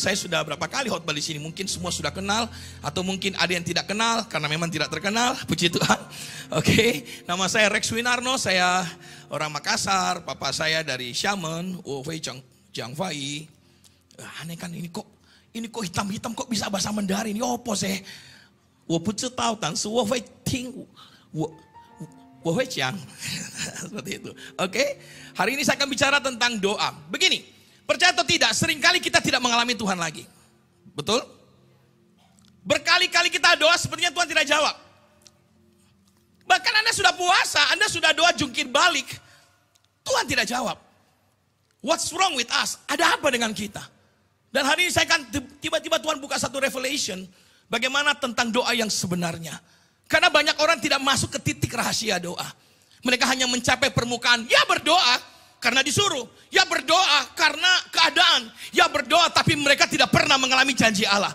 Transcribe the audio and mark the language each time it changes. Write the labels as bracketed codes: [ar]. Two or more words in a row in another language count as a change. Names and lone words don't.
[id] Saya sudah berapa kali khotbah di sini. Mungkin semua sudah kenal. Atau mungkin ada yang tidak kenal. Karena memang tidak terkenal. Puji Tuhan. Oke. Nama saya Rex Winarno. Saya orang Makassar. Papa saya dari Xiamen. Jiangfai. Aneh kan ini kok hitam-hitam kok bisa bahasa Mandarin. Ini apa sih? [zh] 我不知道，但是我会听，我会讲. [id] Seperti itu. Oke. Hari ini saya akan bicara tentang doa. Begini. Percaya atau tidak, seringkali kita tidak mengalami Tuhan lagi. Betul? Berkali-kali kita doa sepertinya Tuhan tidak jawab. Bahkan Anda sudah puasa, Anda sudah doa jungkir balik. Tuhan tidak jawab. [en] What's wrong with us? [id] Ada apa dengan kita? Dan hari ini saya akan tiba-tiba Tuhan buka satu revelation. Bagaimana tentang doa yang sebenarnya. Karena banyak orang tidak masuk ke titik rahasia doa. Mereka hanya mencapai permukaan, ya berdoa. Karena disuruh, ya berdoa karena keadaan, ya berdoa tapi mereka tidak pernah mengalami janji Allah.